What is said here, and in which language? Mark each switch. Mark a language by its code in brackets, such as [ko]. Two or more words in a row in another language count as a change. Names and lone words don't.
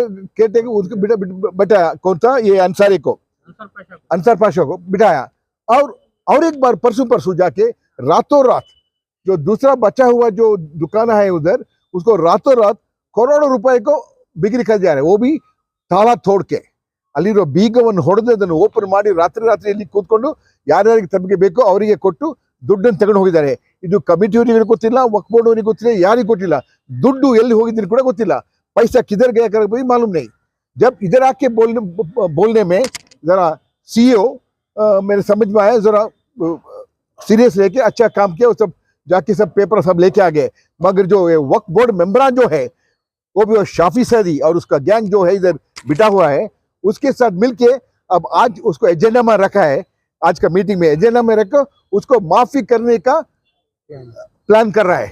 [hi] कहते हैं उसको बिठाया, कौन था ये अंसारी को, अंसार पाशा को बिठाया और एक बार परसों जाके रातों रात जो दूसरा बचा हुआ जो दुकान है उधर उसको रातों रात करोड़ों रुपए को बिक्री कर जा रहे, वो भी ताला तोड़ के [kn] ಅಲ್ಲಿರೋ ಬೀಗವನ್ನು ಹೊಡೆದು ಅದನ್ನು ಓಪನ್ ಮಾಡಿ ರಾತ್ರಿ ಇಲ್ಲಿ ಕೂತ್ಕೊಂಡು ಯಾರ್ಯಾರಿಗೆ ತಮಗೆ ಬೇಕೋ ಅವರಿಗೆ ಕೊಟ್ಟು ದುಡ್ಡನ್ನು ತಗೊಂಡು ಹೋಗಿದ್ದಾರೆ. ಇದು ಕಮಿಟಿಯವರಿಗೆ ಗೊತ್ತಿಲ್ಲ, ವಕ್ಫ್ ಬೋರ್ಡ್ ಅವರಿಗೆ ಗೊತ್ತಿಲ್ಲ, ಯಾರಿಗೂ ಗೊತ್ತಿಲ್ಲ, ದುಡ್ಡು ಎಲ್ಲಿ ಹೋಗಿದ್ದು ಕೂಡ ಗೊತ್ತಿಲ್ಲ, [hi] पैसा किधर गया कर भी मालूम नहीं. जब इधर आके बोलने में जरा सीईओ मेरे समझ में आया, जरा सीरियस लेके अच्छा काम किया, सब जाके सब पेपर सब लेके आ गए. मगर जो वक्फ बोर्ड मेंबरान जो है वो भी शाफी सैदी और उसका गैंग जो है इधर बिटा हुआ है, उसके साथ मिलके अब आज उसको एजेंडा में रखा है, आज का मीटिंग में एजेंडा में रखकर उसको माफी करने का प्लान कर रहा है.